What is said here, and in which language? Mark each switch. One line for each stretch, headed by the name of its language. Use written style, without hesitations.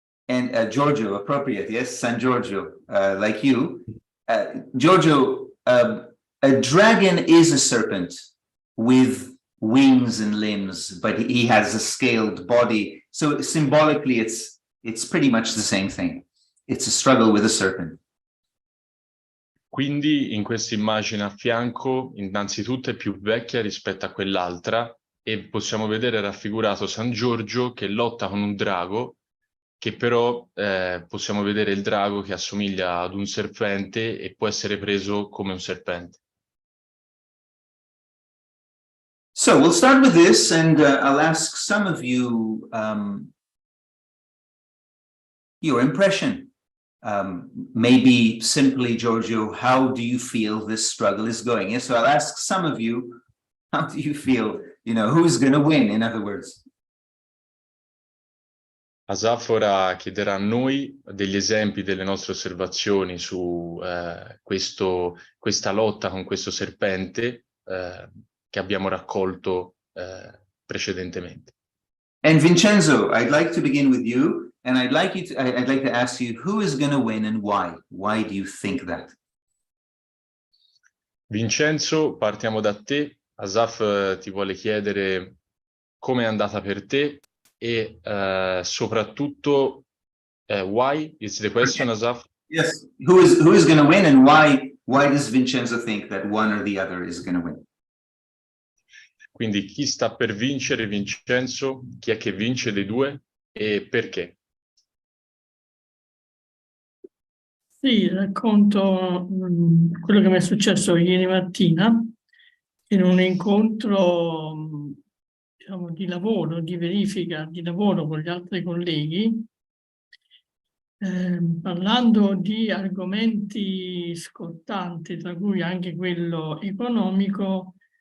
English: And Giorgio, appropriate, yes, San Giorgio, like you. Giorgio, a dragon is a serpent with wings and limbs, but he has a scaled body. So symbolically, it's pretty much the same thing. It's a struggle with a serpent.
Italian: Quindi in questa immagine a fianco, innanzitutto è più vecchia rispetto a quell'altra, e possiamo vedere raffigurato San Giorgio che lotta con un drago, che però possiamo vedere il drago che assomiglia ad un serpente e può essere preso come un serpente.
English: So we'll start with this, and I'll ask some of you your impression. Maybe simply, Giorgio, how do you feel this struggle is going? Yes, so I'll ask some of you, how do you feel, who's going to win, in other words?
Italian: Asaf ora chiederà a noi degli esempi delle nostre osservazioni su questa lotta con questo serpente che abbiamo raccolto precedentemente.
English: And Vincenzo, I'd like to begin with you, and I'd like to ask you who is going to win and why? Why do you think that?
Italian: Vincenzo, partiamo da te. Asaf ti vuole chiedere come è andata per te e soprattutto
English: why is the question,
Italian: Asaf?
English: Yes, who is going to win and why does Vincenzo think that one or the other is going to win?
Italian: Quindi chi sta per vincere, Vincenzo? Chi è che vince dei due e perché? Sì, racconto quello che mi è successo ieri mattina in un incontro diciamo, di lavoro, di verifica di lavoro con gli altri colleghi, parlando di argomenti scottanti, tra cui anche quello economico.